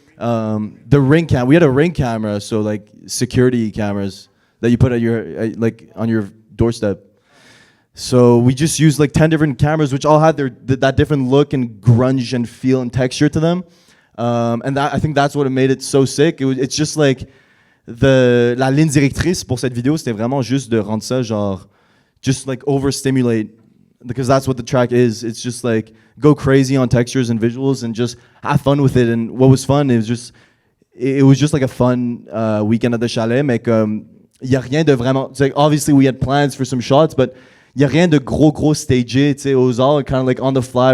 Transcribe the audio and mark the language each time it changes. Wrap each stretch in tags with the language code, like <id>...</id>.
<en>The ring cam. We had a ring camera, so like security cameras that you put at your like on your doorstep. So we just used like 10 different cameras, which all had that different look and grunge and feel and texture to them. And I think that's what made it so sick. It's just like</en> <fr>la ligne directrice pour cette vidéo, c'était vraiment juste de rendre ça genre,</fr> <en>just like overstimulate, because that's what the track is. It's just like go crazy on textures and visuals and just have fun with it. And what was fun, it was just like a fun weekend at the chalet,</en> <fr>mais comme y a rien de vraiment,</fr> <en>like obviously we had plans for some shots, but</en> <fr>y a rien de gros stagé, tu sais.</fr> <en>It was all kind of like on the fly.</en>